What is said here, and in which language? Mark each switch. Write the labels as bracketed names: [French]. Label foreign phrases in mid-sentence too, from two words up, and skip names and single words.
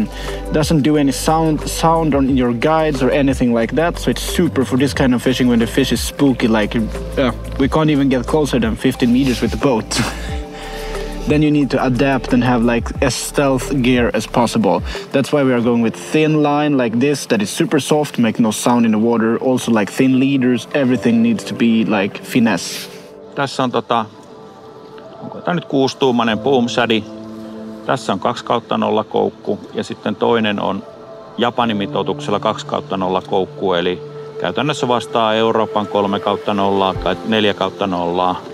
[English] Doesn't do any sound on your guides or anything like that, so it's super for this kind of fishing when the fish is spooky, like we can't even get closer than 15 meters with the boat. Then you need to adapt and have like as stealth gear as possible. That's why we are going with thin line like this that is super soft, make no sound in the water. Also like thin leaders, everything needs to be like finesse. [Finnish] Tässä on onko tää nyt 6-tuumainen Boom Shady. Tässä on 2/0 koukku ja sitten toinen on Japanin mitoituksella 2/0 koukku, eli käytännössä vastaa Euroopan 3/0 tai 4/0.